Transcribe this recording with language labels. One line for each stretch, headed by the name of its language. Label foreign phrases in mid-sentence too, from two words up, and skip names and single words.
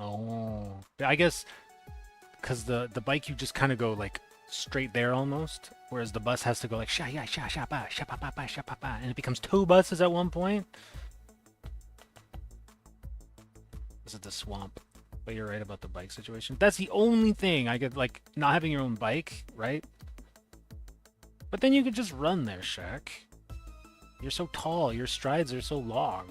English: Oh. I guess because the bike you just kind of go like straight there almost, whereas the bus has to go like sha ya sha sha ba sha pa pa pa sha pa pa, and it becomes 2 buses at one point. This is the swamp. But you're right about the bike situation. That's the only thing I could like, not having your own bike, right? But then you could just run there, Shaq. You're so tall, your strides are so long.